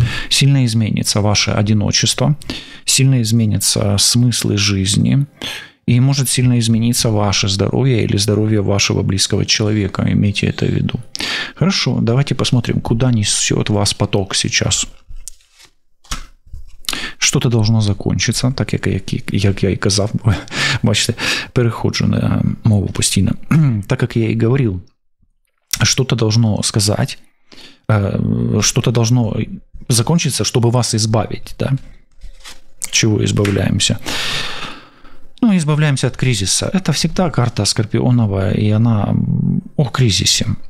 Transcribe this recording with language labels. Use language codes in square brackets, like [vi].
[ru] Сильно изменится ваше одиночество, сильно изменится смыслы жизни, и может сильно измениться ваше здоровье или здоровье вашего близкого человека. Имейте это в виду. Хорошо, давайте посмотрим, куда несет вас поток сейчас. Что-то должно закончиться, [uk] так як я і казав, бачите, переходжу на мову постійно. [ru] Так как я и говорил, что-то должно сказать, что-то должно закончиться, чтобы вас избавить, да? Чего избавляемся? Ну, избавляемся от кризиса. Это всегда карта скорпионовая, и она о кризисе.